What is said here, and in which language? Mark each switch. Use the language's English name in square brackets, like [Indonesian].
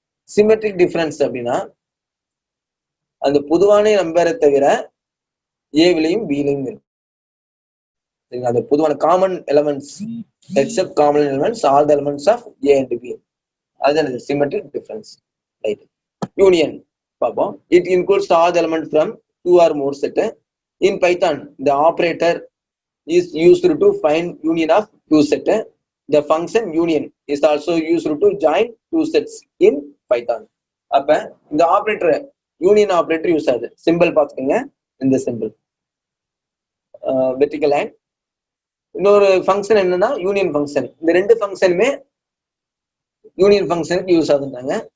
[Tamil] Symmetric difference அப்படின்னா அந்த பொதுவான நம்பரை தவிர ஏவிலையும் பிலையும் இருக்கு. [English] அந்த பொதுவான common elements except common elements all the elements of A and B, [Tamil] அதுதான் [English] Symmetric difference. Right. [Tamil] யூனியன் பார்ப்போம். [English] It includes all the element from 2 or more set. In Python, the operator is used to find union of 2 set. The function union is also used to join 2 sets in Python. [Tamil] அப்ப இந்த operator union operator use ஆகுது. Simple பார்த்துக்கோங்க. இந்த simple vertical line. இன்னொரு function என்னன்னா union function. இந்த ரெண்டு ஃபங்க்ஷனுமே union ஃபங்க்ஷனுக்கு யூஸ் ஆகுதுன்றாங்க.